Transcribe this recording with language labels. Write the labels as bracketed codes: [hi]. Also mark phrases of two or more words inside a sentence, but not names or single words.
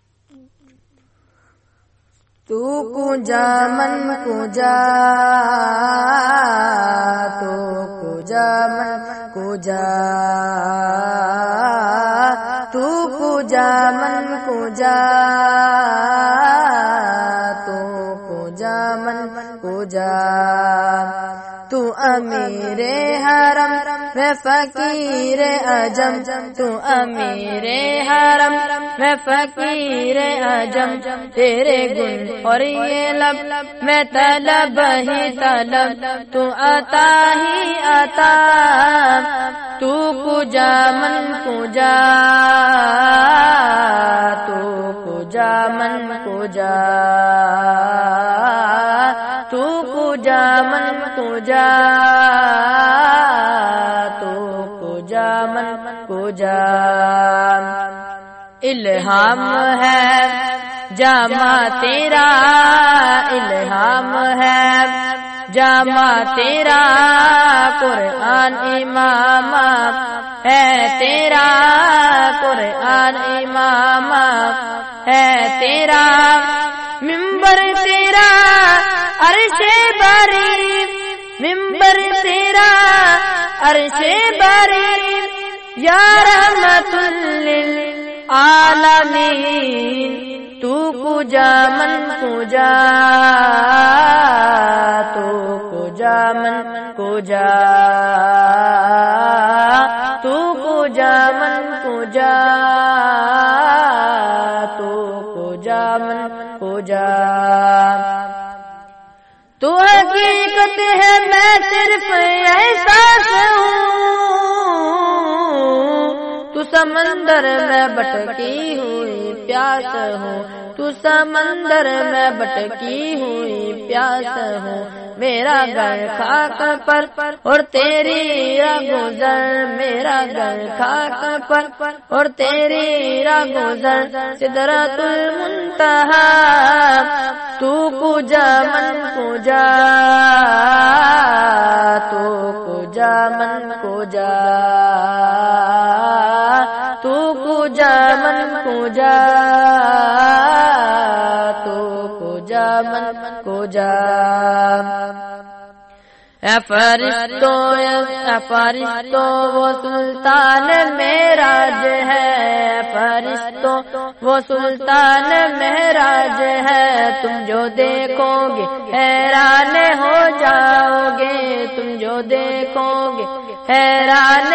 [fa] تو کجا من کجا، تو کجا من کجا، تو کجا من کجا، تو کجا من کجا، [ur] تو امیر حرم میں فقیر عجم، تو امیر حرم میں فقیر عجم، تیرے گن اور یہ لب میں طلب ہی طلب، تو عطا ہی عطا، [fa] تو کجا من کجا، تو کجا من کجا، تو کجا من کجا، تو کجا من کجا، [ur] الہام ہے جامع تیرا، الہام ہے جامع تیرا، قرآن امام ہے تیرا، قرآن امام ہے تیرا، منبر تیرا عرش باری، منبر تیرا عرش باری، [ar] یا رحمت للعالمین، [fa] تو کجا من کجا، تو کجا من کجا، تو کجا من کجا، تو کجا من کجا، [ur] تو حقیقت ہے میں صرف احساس ہوں، تو سمندر میں بٹکی ہوئی پیاس ہوں، تو سمندر میں بٹکی ہوئی پیاس ہوں، میرا گھر خاک پر اور تیری راہ گزر، میرا گھر خاک پر اور تیری راہ گزر، سدرۃ المنتہا، [fa] تو کجا من کجا، تو کجا من کجا، تو کجا من کجا، تو کجا من کجا، [ur] اے فرشتوں وہ سلطان معراج ہے، فرشتوں وہ سلطان معراج ہے، تم جو دیکھو گے حیران ہو جاؤ گے، تم جو دیکھو گے حیران